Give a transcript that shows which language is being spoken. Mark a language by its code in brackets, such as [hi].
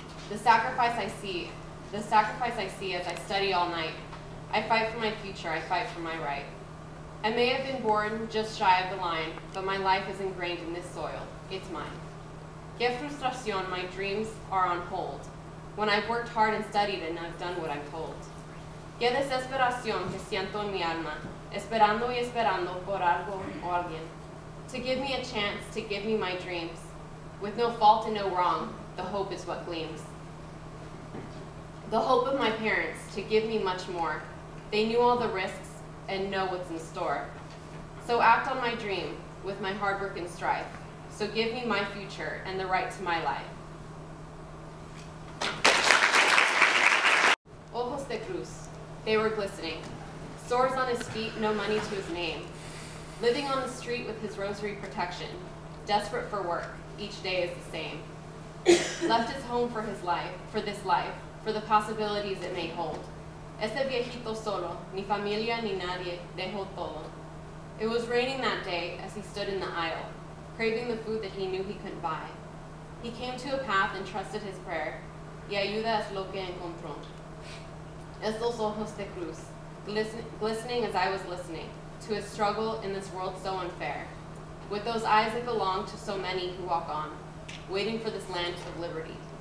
[en] The sacrifice I see as I study all night. I fight for my future, I fight for my right. I may have been born just shy of the line, but my life is ingrained in this soil. It's mine. [es] Que frustración, [en] my dreams are on hold, when I've worked hard and studied and I've done what I'm told. [es] Que desesperación que siento en mi alma, esperando y esperando por algo o alguien. [en] To give me a chance, to give me my dreams. With no fault and no wrong, the hope is what gleams. The hope of my parents, to give me much more. They knew all the risks and know what's in store. So act on my dream with my hard work and strife. So give me my future and the right to my life. [es] Ojos de cruz, [en] they were glistening. Sores on his feet, no money to his name. Living on the street with his rosary protection. Desperate for work, each day is the same. Left his home for his life, for the possibilities it may hold. [es] Ese viejito solo, ni familia ni nadie, dejó todo. [en] It was raining that day as he stood in the aisle, craving the food that he knew he couldn't buy. He came to a path and trusted his prayer, [es] y ayuda es lo que encontró. Estos ojos de cruz, [en] glistening as I was listening, to his struggle in this world so unfair, with those eyes that belong to so many who walk on, waiting for this land of liberty.